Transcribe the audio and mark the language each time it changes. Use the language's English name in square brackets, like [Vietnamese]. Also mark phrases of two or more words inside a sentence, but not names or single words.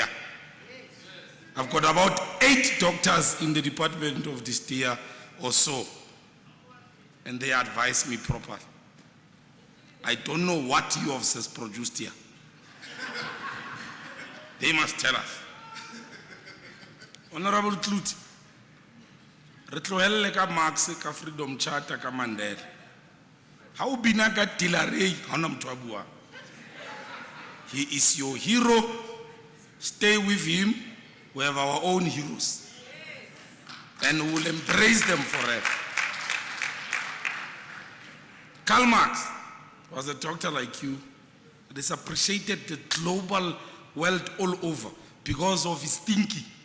[English] I've got about 8 doctors in the Department of DESTEA or so, and they advise me properly. I don't know what you have produced here. They must tell us. [Southern Sotho] Honorable Kluti, re tlohelle ka Marx ka Freedom Charter ka Mandela. Ha o bina ka Tilarey ha ona motho a buang. [English] He is your hero. Stay with him. We have our own heroes. and we will embrace them forever. Karl Marx was a doctor like you. It is appreciated the global world all over because of his thinking.